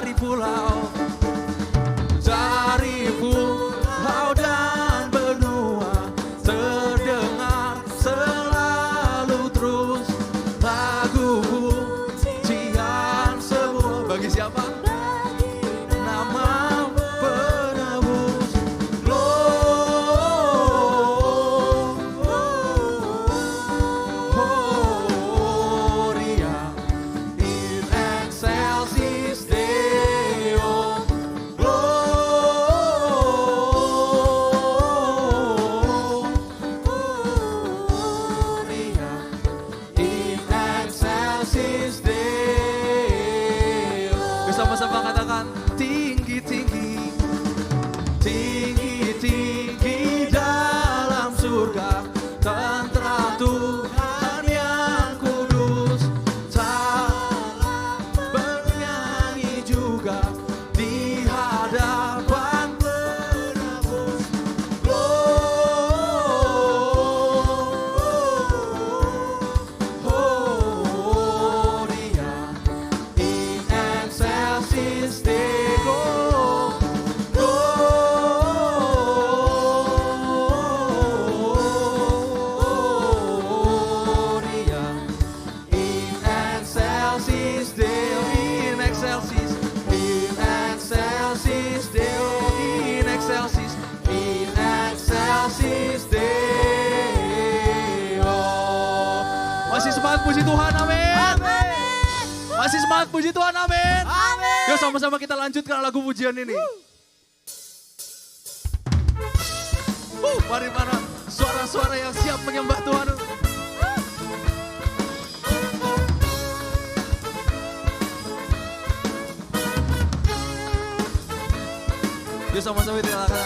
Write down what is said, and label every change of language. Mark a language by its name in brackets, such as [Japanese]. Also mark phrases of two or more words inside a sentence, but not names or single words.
[Indonesian] pulau, dari pulau dan benua, terdengar selalu terus lagu pujian semua. Bagi siapa? Nama penebus. [Latin] Gloria in excelsis Deo. Gloria in excelsis Deo. [Indonesian] Bersama-sama katakan tinggi-tinggi, tinggi-tinggi dalam surga, tentram Tuhan yang kudus. Salam bernyanyi juga di hadapan penebus. [Latin] Gloria in excelsis Deo. Gloria in excelsis Deo. In excelsis, in excelsis Deo. In excelsis, in excelsis Deo. [Indonesian] Masih semangat puji Tuhan, amin. Masih semangat puji Tuhan, amin. Yuk sama-sama kita lanjutkan lagu pujian ini. Mari mana suara-suara yang siap menyembah Tuhan. Yuk sama-sama kita katakan.